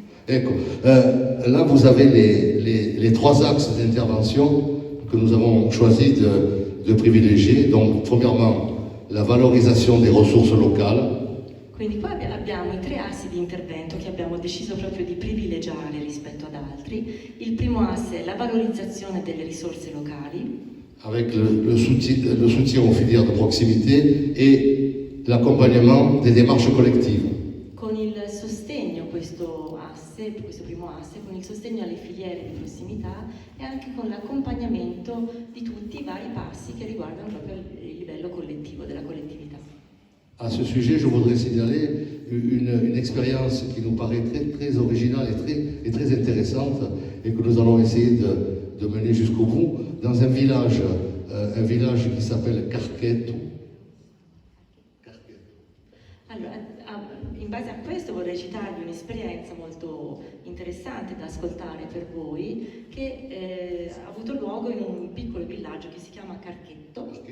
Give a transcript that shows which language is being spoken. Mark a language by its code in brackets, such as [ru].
[it] Ecco, [fr] là vous avez les trois axes d'intervention que nous avons choisi de privilégier. Donc, premièrement, la valorisation des ressources locales. [it] Quindi qua abbiamo i tre assi di intervento che abbiamo deciso proprio di privilegiare rispetto ad altri. Il primo asse è la valorizzazione delle risorse locali. [fr] Avec le soutien aux filières de proximité et l'accompagnement des démarches collectives. [it] Con il sostegno, questo primo asse, con il sostegno alle filiere di prossimità e anche con l'accompagnamento di tutti i vari passi che riguardano proprio il livello collettivo, della collettività. [fr] À ce sujet, je voudrais signaler une expérience qui nous paraît très originale et très intéressante et que nous allons essayer de mener jusqu'au bout dans un village qui s'appelle Carchetto. [it] Allora, in base a questo vorrei citarvi un'esperienza molto interessante da ascoltare per voi che ha avuto luogo in un piccolo villaggio che si chiama Carchetto.